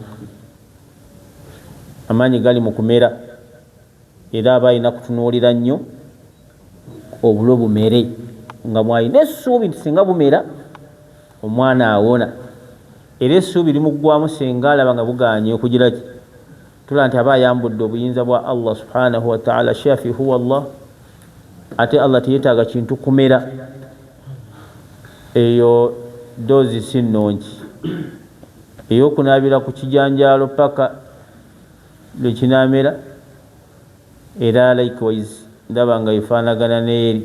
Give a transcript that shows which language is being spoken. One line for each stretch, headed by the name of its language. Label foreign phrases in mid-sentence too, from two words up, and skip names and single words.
Ganda: Amaanyi gali mu kumera, era aba alina kutunuulira nnyo obulo bumere nga mwalina essuubi nti singa bumera omwana awona. Era essuubi limuggwamu singa alaba nga buganye okugira ki, tulaba nti aba ayambudde obuyinza bwa Allah
Arabic: سبحانه وتعالى. شافي هو الله,
Ganda: ate Allah teyeetaaga kintu kumera. Eyo doozi si nnungi, ey'okunaabira ku kijanjaalo paka lwe kinaamera. Era likewise ndaba nga efaanagana n'eri.